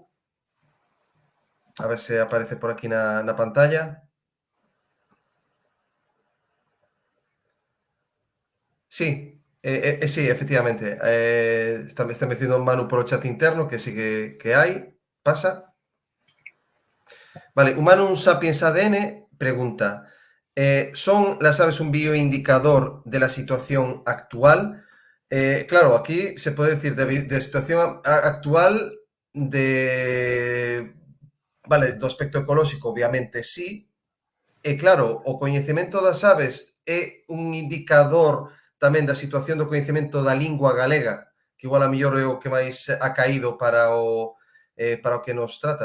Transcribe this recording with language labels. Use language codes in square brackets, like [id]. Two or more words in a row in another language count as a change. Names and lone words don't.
[gl] A ver se aparece por aquí na pantalla. [es] Sí, sí, efectivamente. [gl] Está metiendo Manu por o chat interno, que sí que hai. [es] Pasa. Vale, Humanum Sapiens ADN pregunta, ¿son las aves un bioindicador de la situación actual? Claro, aquí se puede decir de situación actual vale, [gl] do aspecto ecolóxico, [es] obviamente sí. [gl] E claro, o coñecemento das aves é un indicador tamén da situación do coñecemento da lingua galega, que igual a mellor é o que máis ha caído para o que nos trata.